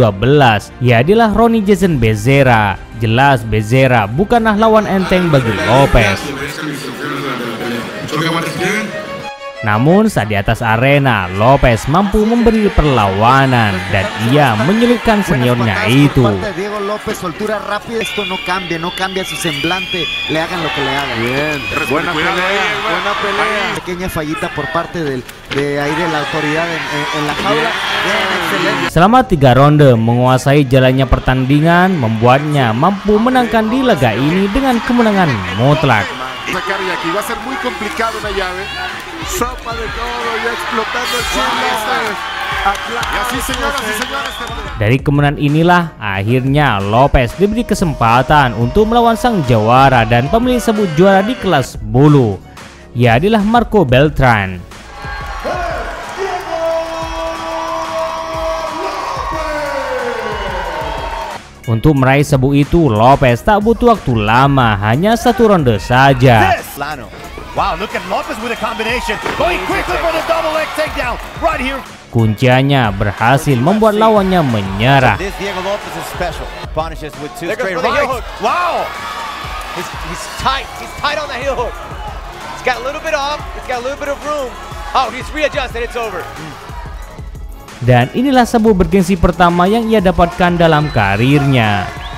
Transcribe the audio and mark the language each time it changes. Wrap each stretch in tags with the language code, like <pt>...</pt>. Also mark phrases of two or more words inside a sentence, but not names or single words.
<id>Ia adalah Ronnie Jason Bezerra. Jelas Bezerra bukanlah lawan enteng bagi Lopez. Namun saat di atas arena, Lopez mampu memberi perlawanan dan ia menyulitkan seniornya itu.</id> <es>Diego López, soltura rápida, esto no cambia su semblante, le hagan lo que le hagan. Bien, buena pelea. Pequeña fallita por parte de la autoridad en la jaula. Bien, excelente.</es> <id>Selama 3 ronde menguasai jalannya pertandingan, membuatnya mampu menangkan di laga ini dengan kemenangan mutlak.</id> <es>Sacar y aquí va a ser muy complicado una llave. Sopa de todo, ya explotando el chile. Y así, señoras y señores,</es> <id>Dari kemenangan inilah akhirnya Lopez diberi kesempatan untuk melawan sang jawara dan pemilik sabuk juara di kelas bulu. Ia adalah Marco Beltran. Untuk meraih sabuk itu, Lopez tak butuh waktu lama, hanya 1 ronde saja.</id> <en>Wow, look at Lopez with a combination. Going quickly for the double leg takedown right here.</en> <id>Kunciannya berhasil membuat lawannya menyerah.</id> <en>This Diego Lopez is special. Punishes with two straight rights. Wow. He's tight. He's tight on the heel hook. He's got a little bit off. He's got a little bit of room. Oh, he's readjusted. It's over.</en> <id>Dan inilah sabuk bergengsi pertama yang ia dapatkan dalam karirnya.</id>